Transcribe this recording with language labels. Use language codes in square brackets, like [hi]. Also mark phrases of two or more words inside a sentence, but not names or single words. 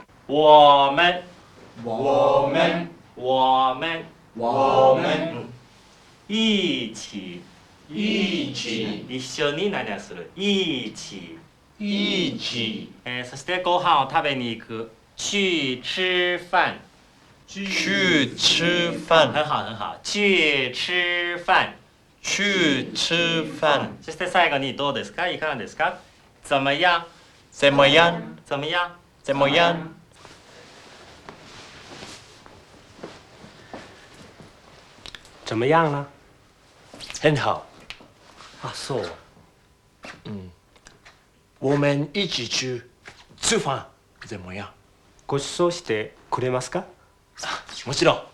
[zh] 我们我们我们我们一起一起 [ja] 一緒に何をする一起 [zh] 一起 [ja] そしてご飯を食べに行く [zh] 去吃饭去吃饭很好很好去吃饭去吃饭 [ja] そして最後にどうですかいかがですか怎么样 [zh] 怎么样怎么样怎么样怎么样了？很好。 [ja] 啊，そう。 [zh] 我们一起去吃饭怎么样？ [ja] ご馳走してくれますか？もちろん。